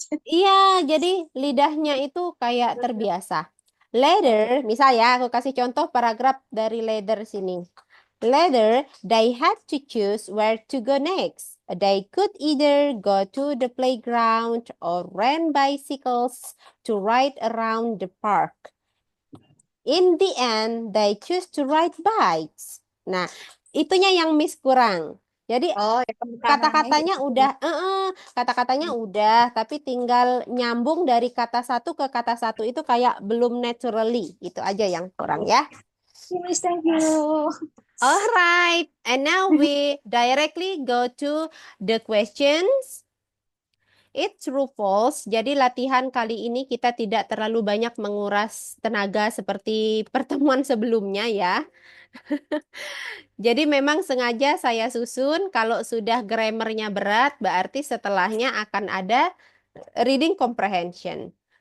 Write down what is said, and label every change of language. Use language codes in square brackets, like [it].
[id] Iya, jadi lidahnya itu kayak terbiasa. Later, misalnya aku kasih contoh paragraf dari later sini. [en] Later, they had to choose where to go next. They could either go to the playground or rent bicycles to ride around the park. In the end, they choose to ride bikes. [id] Nah, itunya yang Miss kurang. Jadi Oh, ya penekanannya kata-katanya gitu. udah, kata-katanya udah, tapi tinggal nyambung dari kata satu ke kata satu itu kayak belum naturally. Itu aja yang kurang ya. [en] Miss, thank you. Alright, and now we directly go to the questions. It's true false. [id] Jadi latihan kali ini kita tidak terlalu banyak menguras tenaga seperti pertemuan sebelumnya ya. Jadi memang sengaja saya susun kalau sudah grammarnya berat berarti setelahnya akan ada reading comprehension.